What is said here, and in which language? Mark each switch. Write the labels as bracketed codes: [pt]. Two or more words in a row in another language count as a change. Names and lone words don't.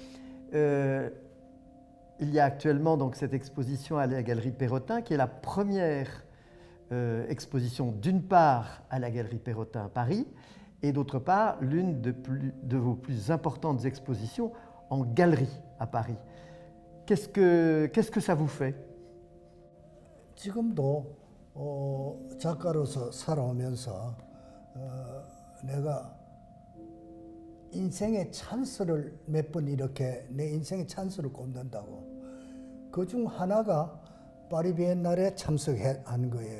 [fr] Il y a actuellement donc cette exposition à la Galerie Perrotin, qui est la première exposition d'une part à la Galerie Perrotin à Paris, et d'autre part l'une de vos plus importantes expositions en galerie à Paris. Qu'est-ce que ça vous fait? [ko] 지금도 작가로서 살아오면서 내가 인생의 찬스를 몇 번 이렇게 내 인생의 찬스를 꼽는다고. 그중 하나가 파리 비엔날에 참석한 거예요.